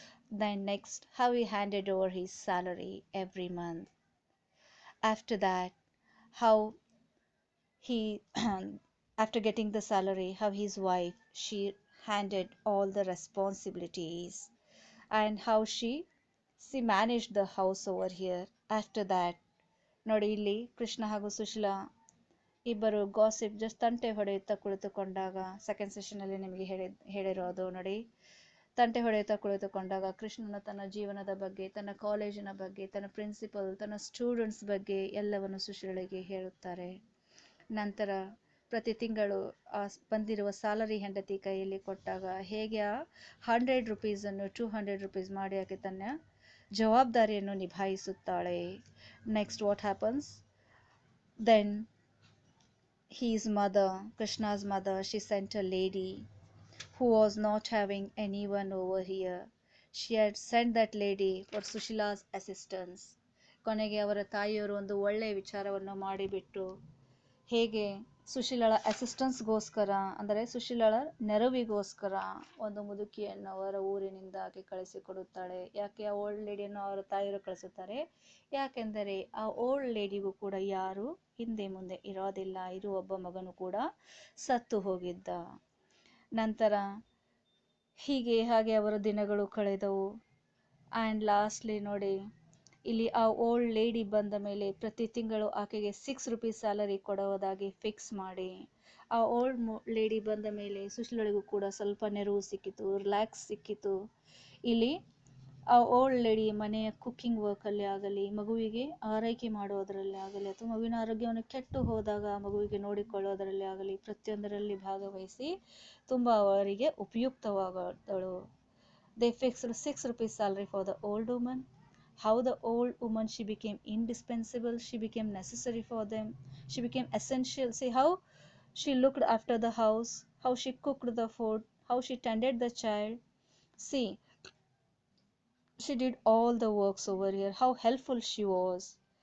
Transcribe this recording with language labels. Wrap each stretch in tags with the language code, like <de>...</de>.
<en>Then, next, how he handed over his salary every month. After that, how he after getting the salary, how his wife she handed all the responsibilities and how she managed the house over here. After that,</en> <kn>ನೋಡಿ ಇಲ್ಲಿ ಕೃಷ್ಣ ಹಾಗೂ ಸುಶೀಲಾ ಇಬ್ಬರು gossip just ತಂಟೆ ಹೊಡೆಯುತ್ತಾ ಕುಳಿತುಕೊಂಡಾಗ second session ಅಲ್ಲಿ ನಿಮಗೆ ಹೇಳಿರೋದು ನೋಡಿ. ತಂಟೆ ಹೊಡೆಯುತ್ತಾ ಕುಳಿತುಕೊಂಡಾಗ ಕೃಷ್ಣನ ತನ್ನ ಜೀವನದ ಬಗ್ಗೆ, ತನ್ನ ಕಾಲೇಜಿನ ಬಗ್ಗೆ, ತನ್ನ ಪ್ರಿನ್ಸಿಪಲ್, ತನ್ನ ಸ್ಟೂಡೆಂಟ್ಸ್ ಬಗ್ಗೆ ಎಲ್ಲವನ್ನು ಸುಶೀಲಿಗೆ ಹೇಳುತ್ತಾರೆ. ನಂತರ ಪ್ರತಿ ತಿಂಗಳು ಬಂದಿರುವ ಸ್ಯಾಲರಿ ಹೆಂಡತಿ ಕೈಯಲ್ಲಿ ಕೊಟ್ಟಾಗ ಹೇಗೆ ಆ 100 ರುಪೀಸನ್ನು 200 ರುಪೀಸ್ ಮಾಡಿ ಆಕೆ ತನ್ನ ಜವಾಬ್ದಾರಿಯನ್ನು ನಿಭಾಯಿಸುತ್ತಾಳೆ. Next what happens then his mother, Krishna's mother, she sent a lady who was not having anyone over here. She had sent that lady for Sushila's assistance. ಕೊನೆಗೆ ಅವರ ತಾಯಿಯವರು ಒಂದು ಒಳ್ಳೆಯ ವಿಚಾರವನ್ನು ಮಾಡಿಬಿಟ್ಟು ಹೇಗೆ ಸುಶೀಲಳ ಅಸಿಸ್ಟೆನ್ಸ್ಗೋಸ್ಕರ ಅಂದರೆ ಸುಶೀಲಳ ನೆರವಿಗೋಸ್ಕರ ಒಂದು ಮುದುಕಿಯನ್ನು ಅವರ ಊರಿನಿಂದ ಆಕೆ ಕಳಿಸಿಕೊಡುತ್ತಾಳೆ. ಯಾಕೆ ಆ ಓಲ್ಡ್ ಲೇಡಿಯನ್ನು ಅವರ ತಾಯಿಯವರು ಕಳಿಸುತ್ತಾರೆ? ಯಾಕೆಂದರೆ ಆ ಓಲ್ಡ್ ಲೇಡಿಗೂ ಕೂಡ ಯಾರು ಹಿಂದೆ ಮುಂದೆ ಇರೋದಿಲ್ಲ. ಇರುವ ಒಬ್ಬ ಮಗನು ಕೂಡ ಸತ್ತು ಹೋಗಿದ್ದ. ನಂತರ ಹಾಗೆ ಅವರ ದಿನಗಳು ಕಳೆದವು. ಆ್ಯಂಡ್ ಲಾಸ್ಟ್ಲಿ ನೋಡಿ ಇಲ್ಲಿ ಆ ಓಲ್ಡ್ ಲೇಡಿ ಬಂದ ಮೇಲೆ ಪ್ರತಿ ತಿಂಗಳು ಆಕೆಗೆ 6 ರುಪೀಸ್ ಸ್ಯಾಲರಿ ಕೊಡುವುದಾಗಿ ಫಿಕ್ಸ್ ಮಾಡಿ, ಆ ಓಲ್ಡ್ ಲೇಡಿ ಬಂದ ಮೇಲೆ ಸುಶೀಲಳಿಗೂ ಕೂಡ ಸ್ವಲ್ಪ ನೆರವು ಸಿಕ್ಕಿತು, ರಿಲ್ಯಾಕ್ಸ್ ಸಿಕ್ಕಿತು. ಇಲ್ಲಿ ಆ ಓಲ್ಡ್ ಲೇಡಿ ಮನೆಯ ಕುಕ್ಕಿಂಗ್ ವರ್ಕಲ್ಲಿ ಆಗಲಿ, ಮಗುವಿಗೆ ಆರೈಕೆ ಮಾಡೋದರಲ್ಲಿ ಆಗಲಿ, ಅಥವಾ ಮಗುವಿನ ಆರೋಗ್ಯವನ್ನು ಕೆಟ್ಟು ಹೋದಾಗ ಮಗುವಿಗೆ ನೋಡಿಕೊಳ್ಳೋದರಲ್ಲಿ ಆಗಲಿ ಪ್ರತಿಯೊಂದರಲ್ಲಿ ಭಾಗವಹಿಸಿ ತುಂಬ ಅವರಿಗೆ ಉಪಯುಕ್ತವಾದಳು.</kn> <en>They fixed 6 rupees salary for the old woman. How the old woman she became indispensable, she became necessary for them, she became essential. See how she looked after the house, how she cooked the food, how she tended the child. See, she did all the works over here, how helpful she was.</en>